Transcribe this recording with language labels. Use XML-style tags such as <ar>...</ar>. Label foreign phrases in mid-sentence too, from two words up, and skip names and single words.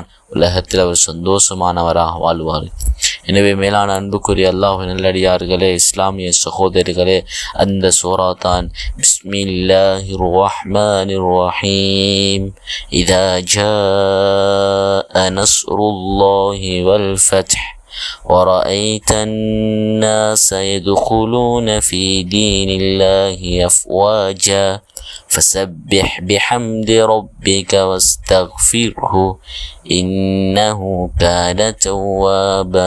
<ta>உலகத்தில் அவர் சந்தோஷமானவராக வாழ்வார். எனவே மேலான அன்புக்குரிய அல்லாஹ்வின் நல்லடியார்களே, இஸ்லாமிய சகோதரிகளே, அந்த சூரா தான்</ta> <ar>بسم الله الرحمن الرحيم. إذا جاء نصر الله والفتح ورأيت الناس يدخلون في دين الله أفواجا فسبح بحمد ربك واستغفره إنه كان توابا.</ar>